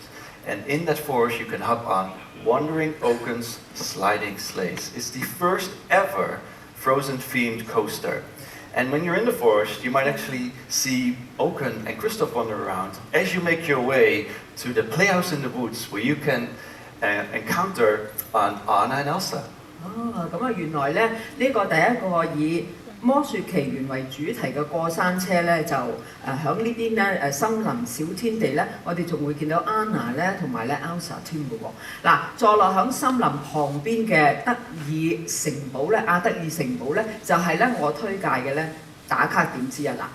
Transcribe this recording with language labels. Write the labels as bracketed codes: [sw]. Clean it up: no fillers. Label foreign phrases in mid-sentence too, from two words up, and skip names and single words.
[en] And in that forest you can hop on Wandering Oaken's sliding sleighs. It's the first ever Frozen-themed coaster. And when you're in the forest, you might actually see Oaken and Kristoff wander around as you make your way to the Playhouse in the Woods, where you can encounter Anna and Elsa. [yue] 咁啊，原來咧呢個第一個以魔雪奇緣為主題嘅過山車咧，就響呢邊咧森林小天地咧，我哋仲會見到 Anna 咧同埋咧 Elsa 添嘅喎。嗱，坐落響森林旁邊嘅德爾城堡咧，阿德爾城堡咧，就係咧我推介嘅咧打卡點之一啦。